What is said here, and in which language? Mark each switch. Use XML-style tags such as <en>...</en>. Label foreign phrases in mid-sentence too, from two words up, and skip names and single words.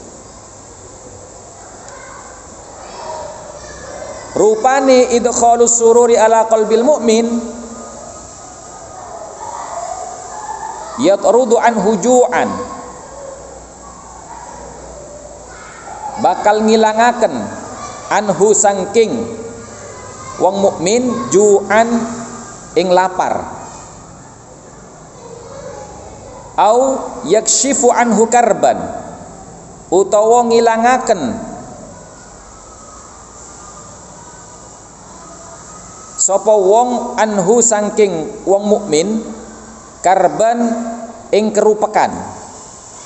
<ar>Rupane إدخال السرور على قلب المؤمن يطرد عن جوعا</ar> <jv>bakal ngilangaken anhu sangking wong mukmin ju'an ing lapar,</jv> <ar>أو يكشف عنه كربا</ar> <jv>utawa ngilangaken sapa wong anhu sangking wong mukmin karban ing kerupekan</jv>